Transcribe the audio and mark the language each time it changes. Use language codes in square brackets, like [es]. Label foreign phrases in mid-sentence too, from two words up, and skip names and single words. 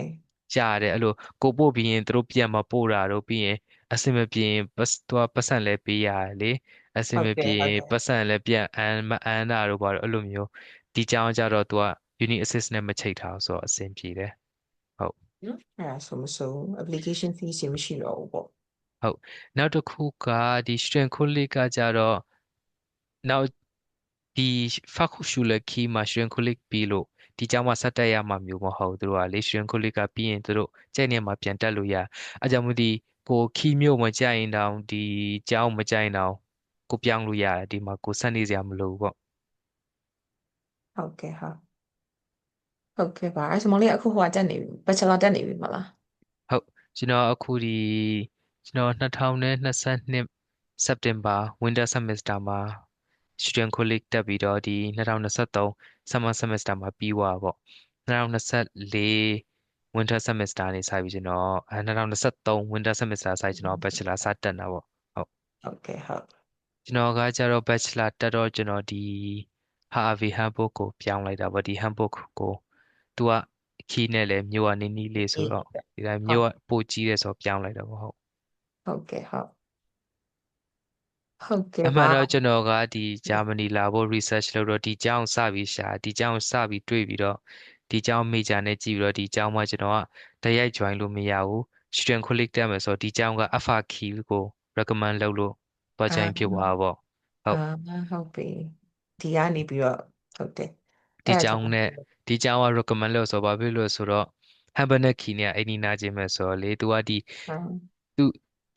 [my] ကြားရတယ်အဲ့လိုကိုပို့ပြီးရင်သူတို့ပြန်မပို့တာတို့ပြီးရင်အဆင်မပြေရင်သူကပတ်စံလဲပေးရတယ်လေအဆင် ဟုတ်တယ် မပြေ ဟုတ်တယ် ရင်ပတ်စံလဲပြန်မအမ်းတာတို့ဘာလို့အဲ့လိုမျိုးဒီကြောင်ကြတော့သူက uni assist နဲ့မချိတ်ထားဘူးဆိုတော့အဆင်ပြေတယ်ဟုတ် နော်အဲ့ဒါဆိုမဆို [en] application fee [my] ရှိမရှိတော့ဘူးပေါ့ ဟုတ်နောက်တစ်ခုကဒီ [en] student colleague [my] ကကြတော့နောက်ဒီ Fachhochschule Kiel မှာ [en] student colleague [my] ပြီးလို့ဒီကျောင်းမှာဆက်တက်ရမှာမျိုးမဟုတ်ဘူးသူတို့ကလေ [en] student colleague [my] ကပြီးရင်သူတို့ကြိုက်နေမှာပြန်တက်လို့ရအဲကြောင့်မို့ဒီကိုခီးမျိုးမကြိုက်ရင်တောင်ဒီကျောင်းမကြိုက်ရင်တောင်ကိုပြောင်းလို့ရတယ်ဒီမှာကိုဆက်နေစရာမလိုဘူးပေါ့ ဟုတ်ကဲ့ဟုတ်ကဲ့ပါအဲ့ဆိုမလေးအခုဟိုကတက်နေပြီ Bachelor တက်နေပြီမလား ဟုတ်ကျွန်တော်အခုဒီကျွန်တော်2022စက်တင်ဘာ [en] winter semester [my] မှာ [en] student colleague [my] တက်ပြီးတော့ဒီ2023 [en] summer semester [my] မှာပြီးသွားပါပေါ့2024 [en] winter semester [my] နေစပြီးကျွန်တော်2023 [en] winter semester [my] စကျွန်တော် bachelor စတက်တာပေါ့ဟုတ် ဟုတ်ကဲ့ဟုတ် ကျွန်တော်ကကျတော့ bachelor တက်တော့ကျွန်တော်ဒီ Harvey Handbook ကိုပြောင်းလိုက်တာပေါ့ဒီ handbook ကိုသူကခီးနဲ့လည်းမြို့ကနေနီးလေးဆို အေး တော့ဒီတိုင်း ဟုတ် မြို့ကပိုကြီးတယ်ဆိုတော့ပြောင်းလိုက်တာပေါ့ဟုတ် ဟုတ်ကဲ့ဟုတ်ကဲ့ အမှန် ပါ တော့ကျွန်တော်ကဒီဂျာမနီလာဖို့ research လုပ်တော့ဒီကျောင်းစပြီးရှာဒီကျောင်းစပြီးတွေ့ပြီးတော့ဒီကျောင်း major နဲ့ကြည့်ပြီးတော့ဒီကျောင်းမှာကျွန်တော်ကတိုက်ရိုက် join လို့မရဘူး [en] student colleague [my] တက်မယ်ဆိုတော့ဒီကျောင်းက Alpha Key ကို recommend လုပ်လို့သွား အာ join ဖြစ်သွားတာပေါ့ဟု အာ တ် ဟုတ်ပြီဒီကနေပြီးတော့ဟုတ်တယ် ဒီ အဲ့ဒါကြောင့် ကျောင်းနဲ့ဒီကျောင်းက recommend လို့ဆိုဘာဖြစ်လို့ဆိုတော့ Hamburg Key နဲ့အိမ်နီးနားချင်းပဲဆိုတော့လေသူကသူဒီ